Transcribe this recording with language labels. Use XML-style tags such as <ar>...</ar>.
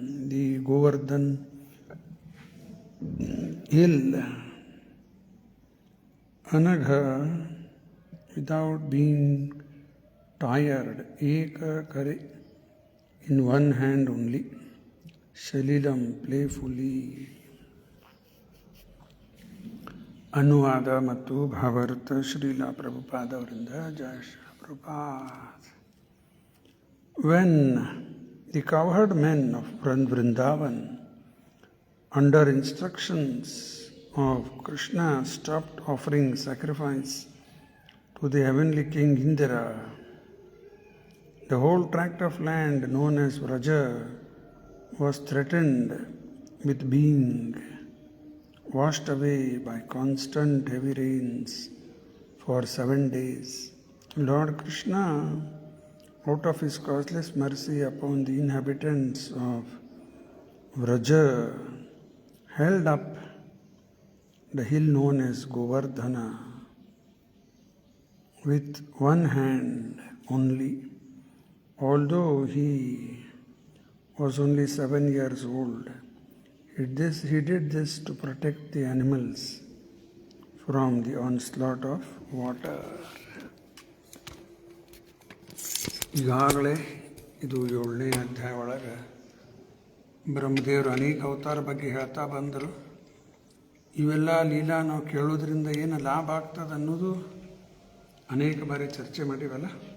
<en>the Govardhan hill, Anagha, without being tired, Eka Kare, in one hand only, Shalilam, playfully.</en> <kn>ಅನುವಾದ ಮತ್ತು ಭಾವಾರ್ಥ ಶ್ರೀಲ ಪ್ರಭುಪಾದ ಅವರಿಂದ ಜಯ Shri Prabhupada.</kn> <en>When the cowherd men of Vrindavan, under instructions of Krishna, stopped offering sacrifice to the heavenly king Indra, the whole tract of land known as Vraja was threatened with being washed away by constant heavy rains for 7 days. Lord Krishna, out of his causeless mercy upon the inhabitants of Vraja, held up the hill known as Govardhana with one hand only. Although he was only 7 years old, he did this to protect the animals from the onslaught of water.</en> <kn>ಈಗಾಗಲೇ ಇದು 7ನೇ ಅಧ್ಯಾಯ ಒಳಗೆ ಬ್ರಹ್ಮದೇವರು ಅನೇಕ ಅವತಾರ ಬಗ್ಗೆ ಹೇಳ್ತಾ ಬಂದರು. ಇವೆಲ್ಲ ಲೀಲಾ ನಾವು ಕೇಳೋದ್ರಿಂದ ಏನು ಲಾಭ ಆಗ್ತದೆ ಅನ್ನೋದು ಅನೇಕ ಬಾರಿ ಚರ್ಚೆ ಮಾಡಿವಲ್ಲ.</kn>